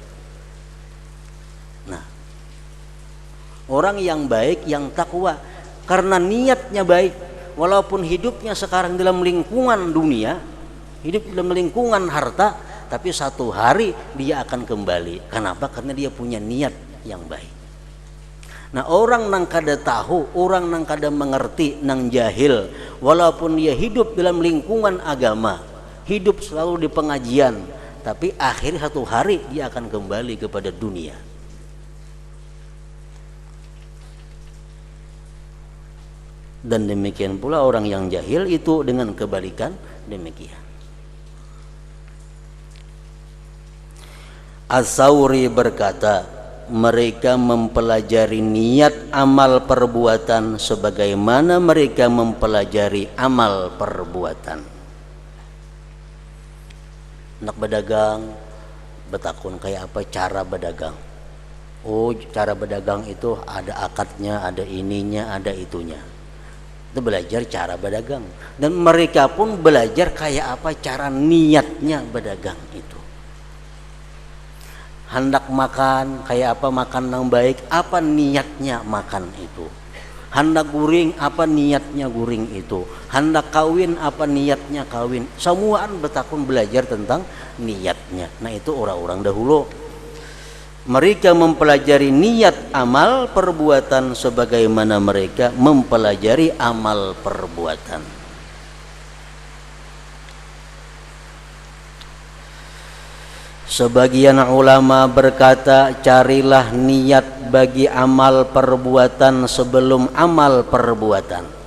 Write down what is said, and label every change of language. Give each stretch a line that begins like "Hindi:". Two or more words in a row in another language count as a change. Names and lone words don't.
Indonesian: Nah, orang yang baik, yang takwa, karena niatnya baik, walaupun hidupnya sekarang dalam lingkungan dunia, hidup dalam lingkungan harta, tapi satu hari dia akan kembali. Kenapa? Karena dia punya niat yang baik.
Banjar: Nah, orang nang kada tahu, orang nang kada mengerti, nang jahil,
Indonesian: walaupun dia hidup dalam lingkungan agama, hidup selalu di pengajian, tapi akhir satu hari dia akan kembali kepada dunia. Dan demikian pula orang yang jahil itu dengan kebalikan demikian. As-Sawri berkata, mereka mempelajari niat amal perbuatan sebagaimana mereka mempelajari amal perbuatan.
Banjar: Nak berdagang, betakun kayak apa cara berdagang.
Indonesian: Oh, cara berdagang itu ada akadnya, ada ininya, ada itunya. Itu belajar cara berdagang. Dan mereka pun belajar kayak apa cara niatnya berdagang itu. Hendak makan kayak apa makan yang baik, apa niatnya makan itu. Hendak guring, apa niatnya guring itu. Hendak kawin, apa niatnya kawin.
Banjar: Semuaan betakun
Indonesian: belajar tentang niatnya. Nah, itu orang-orang dahulu. Mereka mempelajari niat amal perbuatan sebagaimana mereka mempelajari amal perbuatan. Sebagian ulama berkata, carilah niat bagi amal perbuatan sebelum amal perbuatan.